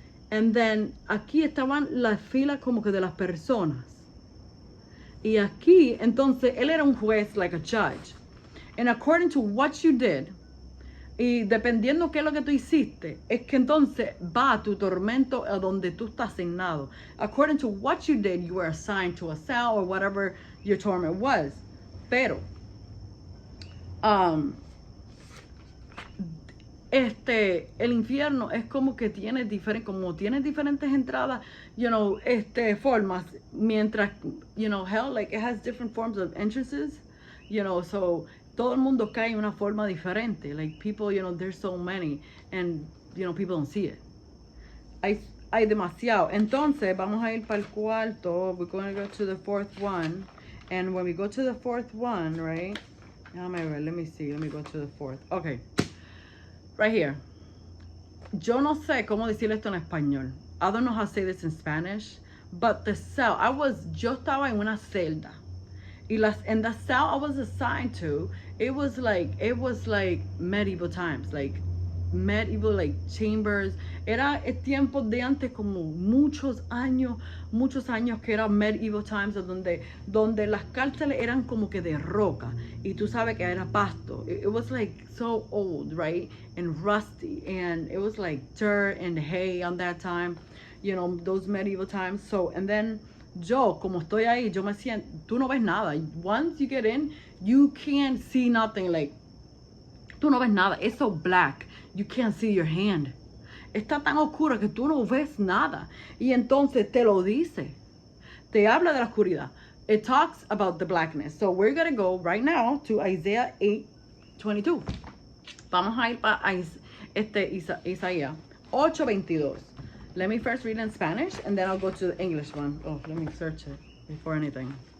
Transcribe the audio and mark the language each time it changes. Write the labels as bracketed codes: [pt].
[es] And then, aquí estaban las filas como que de las personas. Y aquí, entonces, él era un juez, [en] like a judge. And according to what you did, [es] y dependiendo qué es lo que tú hiciste, es que entonces va tu tormento a donde tú estás asignado. [en] According to what you did, you were assigned to a cell or whatever your torment was. [es] Pero, el infierno es como que tiene diferentes entradas, [en] you know, [es] formas, mientras, [en] you know, hell, like, it has different forms of entrances, you know, so [es] todo el mundo cae en una forma diferente. [en] Like, people, you know, there's so many, and, you know, people don't see it. [es] hay demasiado. Entonces, vamos a ir para el cuarto. [en] We're going to go to the fourth one. And when we go to the fourth one, right? [es] Déjame ver, [en] let me see. Let me go to the fourth. Okay. Right here. [es] Yo no sé cómo decir esto en español. [en] I don't know how to say this in Spanish. But the cell, [es] yo estaba en una celda. [en] And the cell I was assigned to, it was like medieval times, like medieval, like chambers. [es] Era el tiempo de antes, como muchos años que era medieval times, donde las cárceles eran como que de roca y tú sabes que era pasto. [en] It was like so old, right? And rusty, and it was like dirt and hay on that time, you know, those medieval times. [es] So, and then yo, como estoy ahí, yo me siento, tú no ves nada. [en] Once you get in, you can't see nothing, like, [es] tú no ves nada. [en] It's so black, you can't see your hand. [es] Está tan oscura que tú no ves nada. Y entonces te lo dice. Te habla de la oscuridad. [en] It talks about the blackness. So we're going to go right now to Isaiah 8:22. [es] Vamos a ir para Isaías 8:22. [en] Let me first read in Spanish, and then I'll go to the English one. Oh, let me search it before anything.